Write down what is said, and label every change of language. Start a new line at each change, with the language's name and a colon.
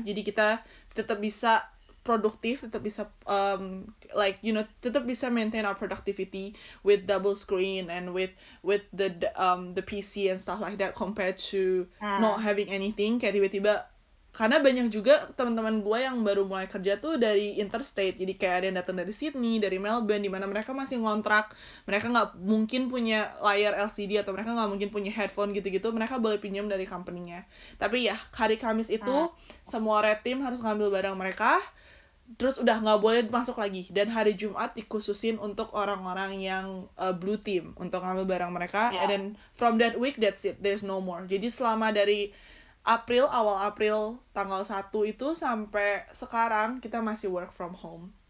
Indonesian: Jadi kita tetap bisa
English: produktif,
Indonesian: tetap bisa
English: like you know, tetap bisa maintain our productivity with double screen and with the PC and stuff like that compared to not having anything.
Indonesian: Kayak tiba-tiba karena banyak juga teman-teman gue yang baru mulai kerja tuh dari interstate, jadi kayak ada yang datang dari Sydney, dari Melbourne, di mana mereka masih ngontrak, mereka nggak mungkin punya layar LCD atau mereka nggak mungkin punya headphone gitu-gitu, mereka boleh pinjam dari company-nya. Tapi ya hari Kamis itu semua red team harus ngambil barang mereka, terus udah nggak boleh masuk lagi. Dan hari Jumat dikhususin untuk orang-orang yang blue team untuk ngambil barang mereka.
English: And then from that week that's it, there's no more.
Indonesian: Jadi selama dari awal April tanggal 1 itu sampai sekarang kita masih
English: work from home.